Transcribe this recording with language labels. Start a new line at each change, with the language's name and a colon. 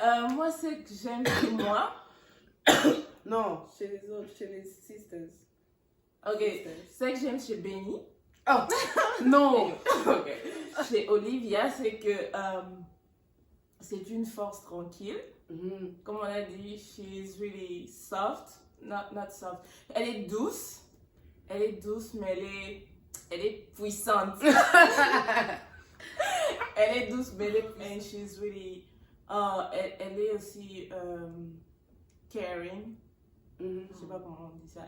French: Moi, ce que j'aime chez moi, Non. Chez les autres, chez les sisters. ok, ce que j'aime chez Benny, Oh, non. chez Olivia, c'est que c'est une force tranquille. Comme on a dit,
English: she's really soft, not soft.
French: Elle est douce, mais elle est puissante. Elle est douce, mais
English: and she's really,
French: elle est aussi caring. Je sais pas comment on dit ça.